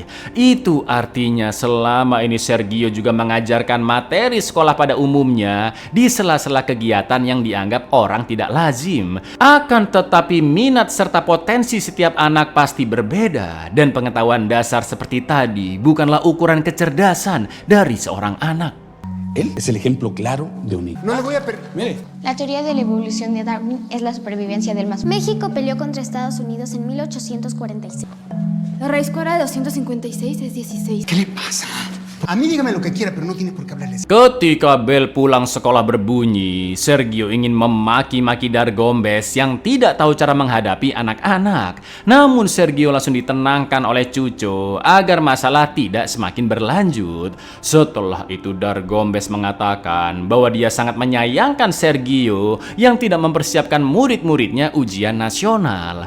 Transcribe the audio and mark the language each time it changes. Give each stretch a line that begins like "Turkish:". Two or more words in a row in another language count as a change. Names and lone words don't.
Indonesian: Itu artinya selama ini Sergio juga mengajarkan materi sekolah pada umumnya di sela-sela kegiatan yang dianggap orang tidak lazim. Akan tetapi minat serta potensi setiap anak pasti berbeda dan pengetahuan dasar seperti tadi bukanlah ukuran kecerdasan dari seorang anak.
Spanish: Él es el ejemplo claro de un hijo. No le voy a Mire. La teoría de la evolución de Darwin es la supervivencia del más. México peleó contra Estados Unidos en 1846. La raíz cuadrada de 256 es 16. ¿Qué le pasa? A mí dígame lo que quiera, pero no tiene por qué hablarles.
Indonesian: Ketika bel pulang sekolah berbunyi, Sergio ingin memaki-maki Dargombes yang tidak tahu cara menghadapi anak-anak. Namun Sergio langsung ditenangkan oleh Cuco agar masalah tidak semakin berlanjut. Setelah itu Dargombes mengatakan bahwa dia sangat menyayangkan Sergio yang tidak mempersiapkan murid-muridnya ujian nasional.